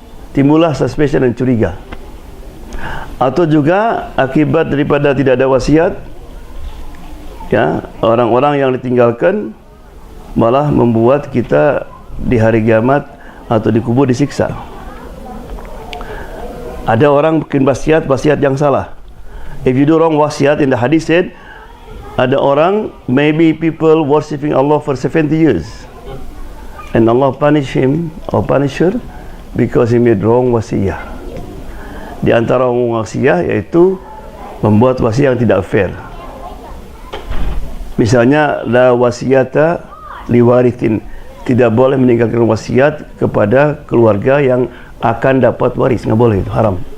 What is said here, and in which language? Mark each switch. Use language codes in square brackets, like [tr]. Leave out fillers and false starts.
[id] Timbullah suspicion dan curiga. Atau juga akibat daripada tidak ada wasiat, Ya, orang-orang yang ditinggalkan malah membuat kita di hari kiamat atau di kubur disiksa. Ada orang bikin wasiat yang salah. [en] If you do wrong wasiat, in the hadith said, [id] ada orang, [en] maybe people worshipping Allah for 70 years, and Allah punish him or punish her because he made wrong wasiyah. [id] Di antara wrong wasiyah yaitu membuat wasiat yang tidak fair. Misalnya, [ar] la wasiyata liwarithin, [id] tidak boleh meninggalkan wasiat kepada keluarga yang akan dapat waris, nggak boleh, itu haram.